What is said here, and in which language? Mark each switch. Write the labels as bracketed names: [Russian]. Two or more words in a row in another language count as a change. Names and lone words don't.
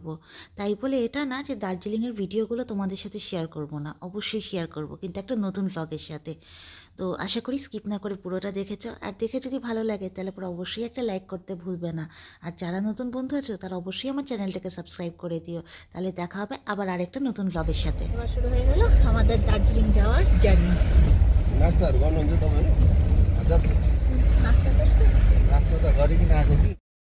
[Bangla] তাই বলে এটা না যে দার্জিলিংয়ের ভিডিওগুলো তোমাদের সাথে শেয়ার করব না, অবশ্যই শেয়ার করব, কিন্তু একটা নতুন ভ্লগের সাথে। তো আশা করি স্কিপ না করে পুরোটা দেখেছো, আর দেখে যদি ভালো লাগে তাহলে পরে অবশ্যই একটা লাইক করতে ভুলবে না। আর যারা নতুন বন্ধু আছো তারা অবশ্যই আমার চ্যানেলটাকে সাবস্ক্রাইব করে দিও। তাহলে দেখা হবে আবার আরেকটা নতুন ভ্লগের সাথে। এবার শুরু হয়ে গেল আমাদের দার্জিলিং যাওয়ার জার্নি। [Nepali] नास्ताहरू गर्नुहुन्छ तपाईँहरू [Bangla] নাস্তা করছো? [Nepali] नास्ता त गरिकन आएको कि